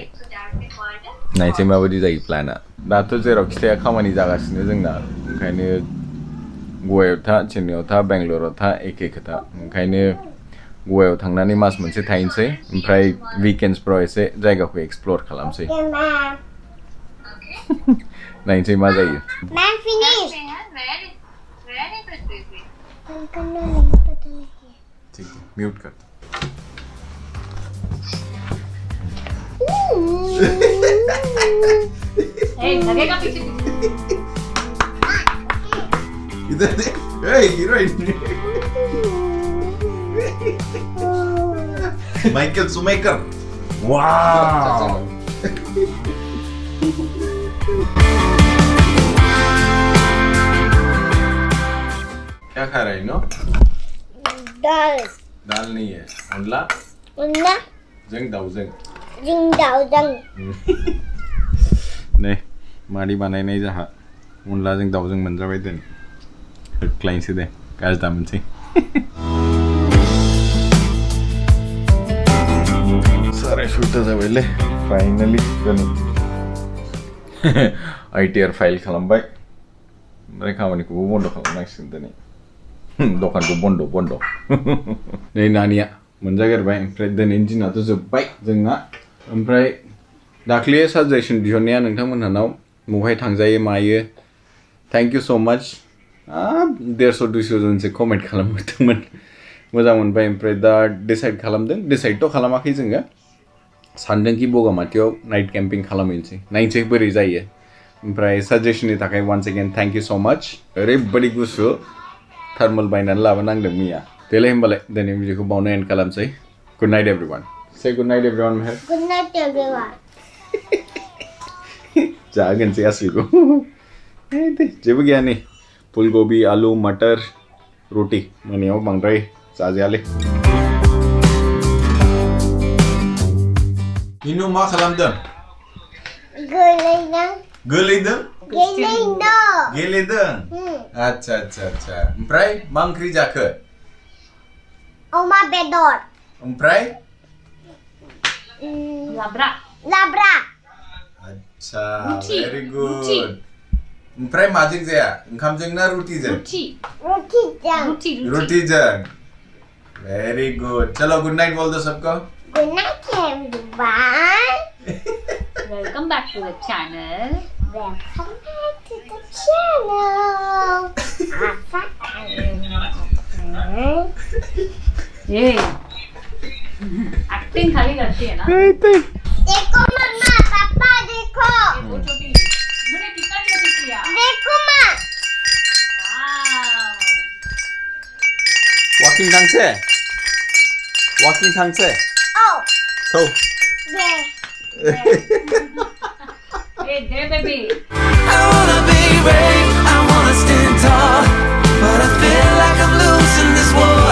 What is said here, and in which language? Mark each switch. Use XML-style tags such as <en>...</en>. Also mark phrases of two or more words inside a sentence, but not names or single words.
<brx>नायसै माबायदि जायो प्लाना। दाथ' जेरावखि थाया खामानि जागासिनो जोंना, ओंखायनो गवायाव था, चेन्नाइआव था, बेंगलराव था एखे खोथा। ओंखायनो गवायाव थांनानै मास मोनसे थाहैनोसै, ओमफ्राय विकेन्डसफ्राव एसे जायगाखौ एक्सप्लर खालामसै। नायनोसै मा जायो।</brx> <hi>मैं फिनिश। ठीक है, म्यूट कर। लगेगा पीछे। इधर देख, हीरोइन। माइकल सुमेकर। वाह। क्या खा रही नो? दाल नहीं है,</hi> <brx>ओनला जों दाउजों। नै मादै बानायनाय जाहा अनलाजों दाउजों मोनजाबाय दिनै। होख्लायनोसै दे, गाज्रि दा मोनसै। साराय 6ता जाबायलै फाइनालि दिनै। ITR फाइल खालामबाय, ओमफ्राय खामानिखौबो बन्द' खालामनांसिगोन दिनै। दखानखौ बन्द'। नै नानिया मोनजागेरबाय, ओमफ्राय दिनैनि दिनाथ' जोब्बाय जोंना। ओमफ्राय दाख्लै साजेसन बिहरनाया नोंथांमोनहानाव बहाय थांजायो मायो,</brx> <en>thank you so much.</en> <brx>150-200 जनसो कमेन्ट खालामहरदोंमोन, मोजां मोनबाय। ओमफ्राय दा डिसाइड खालामदों, डिसाइडथ' खालामाखै जोङो। सानदोंखि बगामाथियाव</brx> <en>night camping</en> <brx>खालामहैनोसै, नायनोसै बोरै जायो। ओमफ्राय साजेसननि थाखाय</brx> <en>once again thank you so much.</en> <brx>ओरैबायदि गुसु थार्मल बायनानै लाबोनांदों मैया। देलाय होमबालाय दिनै भिडिअखौ बावनो एन्ड खालामसै।</brx> <en>good night everyone. say good night everyone Mehar. good night everyone.</en> <brx>जागोनसै आसलिखौ। जेबो गैया नै फुलकबि,</brx> <hi>आलु, मटर, रोटी।</hi> <brx>मोनायाव बांद्राय जाजायालै। इनु मा खालामदों? गोलैदों? गेलेदों? अच्छा। ओमफ्राय मा ओंख्रि जाखो? अमा बेदर। ओमफ्राय? लाब्रा। अच्छा,</brx> <en>very good.</en> <brx>ओमफ्राय माजों जाया? ओंखामजों ना रुटिजों? रुटिजों।</brx> <en>very good.</en> <hi>चलो</hi> <en>good night</en> <hi>बोल दो सबको।</hi> <en>good night everyone. welcome back to the channel. Welcome back to the channel.</en> <hi>ये एक्टिंग खाली करती है ना देखो मम्मा पापा देखो वो छोटी उन्होंने कितना छोटी किया देखो माँ वाव Walking tangse. Walking tangse. oh</hi> <en>Go. yeah hey there baby I wanna be brave, I wanna stand tall, but I feel like I'm losing this war.</en>